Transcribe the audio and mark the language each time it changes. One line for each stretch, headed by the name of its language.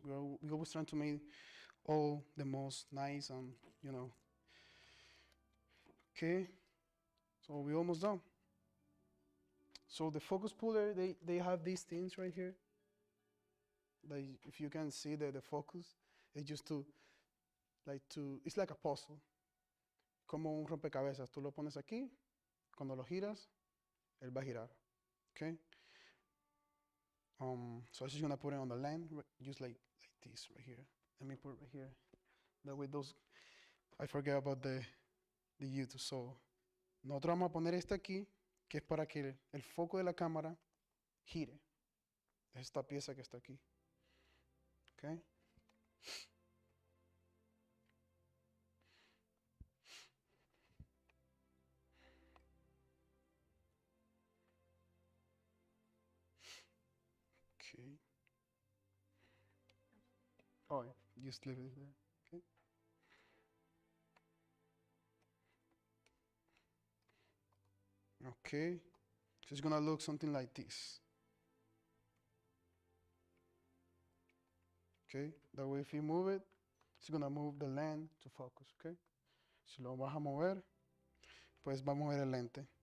English: We always trying to make all the most nice and you know. Okay. So we almost done. So the focus puller, they have these things right here. Like if you can see the focus, it's just it's like a puzzle.
Spanish: Como un rompecabezas. Tú lo pones aquí, cuando lo giras, él va a girar.
English: Okay. So I'm just gonna put it on the land, just like this right here. Let me put it right here. That way those, I forget about the YouTube.
Spanish: So nosotros vamos a poner este aquí, que es para que el foco de la cámara gire. Esta pieza que está aquí.
English: Okay. Okay. Oh, yeah. Just leave it there. Okay. Okay. So it's gonna look something like this. Okay. That way, if you move it, it's gonna move the lens to focus. Okay.
Spanish: Si lo vas a mover, pues va a mover el lente.